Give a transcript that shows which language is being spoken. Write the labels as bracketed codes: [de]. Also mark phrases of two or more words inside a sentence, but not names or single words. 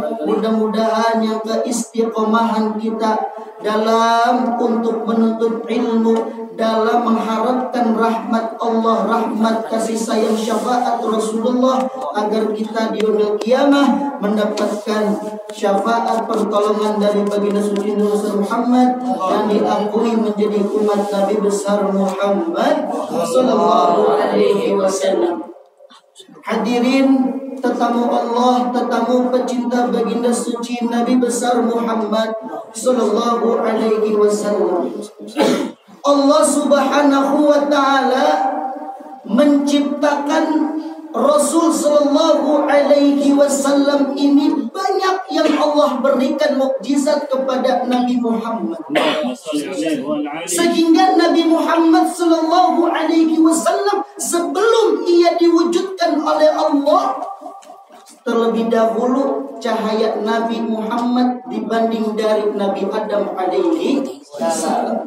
[id] Mudah-mudahan yang keistiqomahan kita dalam untuk menuntut ilmu, dalam mengharapkan rahmat Allah, rahmat kasih sayang syafaat Rasulullah, agar kita di [ar] يوم القيامة [id] mendapatkan syafaat pertolongan dari baginda suci Nabi Muhammad dan diakui menjadi umat Nabi besar Muhammad [ar] صلى الله عليه وسلم. [id] Hadirin tetamu Allah, tetamu pecinta baginda suci Nabi besar Muhammad [ar] صلى الله عليه وسلم. [id] Allah [ar] سبحانه وتعالى [id] menciptakan Rasul [ar] صلى الله عليه وسلم [id] ini, banyak yang Allah berikan mukjizat kepada Nabi Muhammad. Sehingga Nabi Muhammad [ar] صلى الله عليه وسلم [id] sebelum ia diwujudkan oleh Allah, terlebih dahulu cahaya Nabi Muhammad dibanding dari Nabi Adam [ar] عليه السلام.